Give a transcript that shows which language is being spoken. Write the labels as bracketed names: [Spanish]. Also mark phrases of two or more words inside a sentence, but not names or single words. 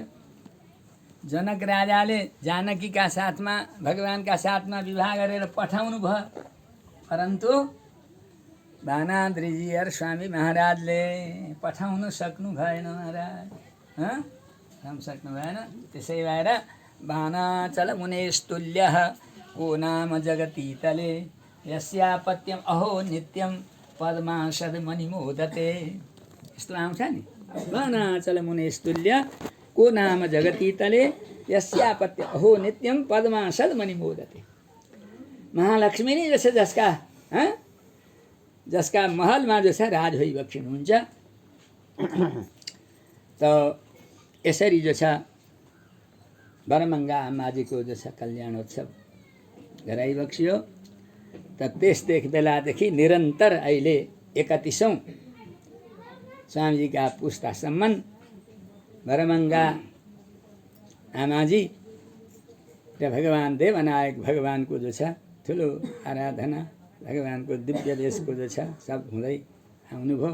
[Nepali] जनक राजाले जानकीका साथमा भगवानका साथमा विवाह गरेर पठाउनु भयो, परन्तु बानाद्री जियर स्वामी महाराजले पठाउन सक्नु भएन महाराज, सक्नु भएन। [Sanskrit] त्यसै भएर बानाचल मुनेस्तुल्यः को नाम जगती तले यस्यापत्यम अहो नित्यम पद्मासद मणिमोदते। [Nepali] यस्तो आउँछ नि, [Sanskrit] बानाचल मुनेस्तुल्य को नाम जगती तले यस्यापत्य अहो नित्यम पद्मासद मणिमोदते। [Nepali] महालक्ष्मी नै जस जसका महलमा जो छ राज भइबक्सिनुहुन्छ। त यसरी जो छ बरमङ्गा आमाजीको जो छ कल्याणोत्सव गराइबक्सियो। त त्यसदेखि बेलादेखि निरन्तर अहिले 31औं स्वामीजीका पुस्तासम्म भरमङ्गा आमाजी र भगवान देवनायक भगवानको जो छ ठुलो आराधना, भगवानको दिव्य देशको जो छ सब हुँदै आउनुभयो।